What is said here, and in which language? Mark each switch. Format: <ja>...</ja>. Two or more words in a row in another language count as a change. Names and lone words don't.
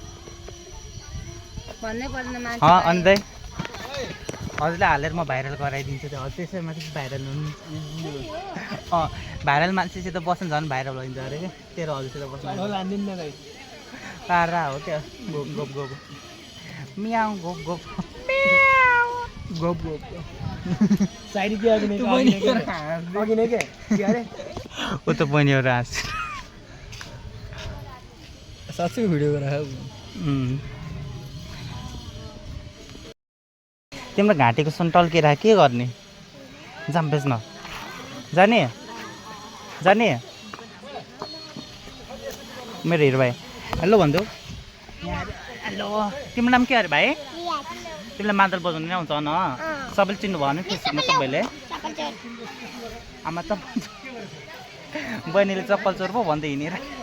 <ne>भन्नै पर्दैन मान्छे अनित दाइ हजुरले हालेर म भाइरल गराइदिन्छु त्यो हजुर त्यसैमा चाहिँ भाइरल हुनु भाइरल मान्छेसित बस्नु झन् भाइरल भइन्छ अरे क्या तेरो हजुरसित बस्नु तारा हो क्या गोप गोप गोप मियाउ गोप गोप गप गप साइड के अघि नै के अरे ऊ त बहिनीहरू हाँस साँच्चै भिडियो गरायो तिम्रो घाँटीको सुन टल्किरहेको के गर्ने जाम बेच्न जाने जाने मेरो हिरो भाइ हेलो भन्छु हेलो तिम्रो नाम के अरे भाइ तिमीलाई मादल बजाउनु नै आउँछ न सबैले चिन्नु भयो नि फेसबुकमा सबैले आमा चप्पल बहिनीले चप्पल चोर पो भन्दै हिँडेर</ne>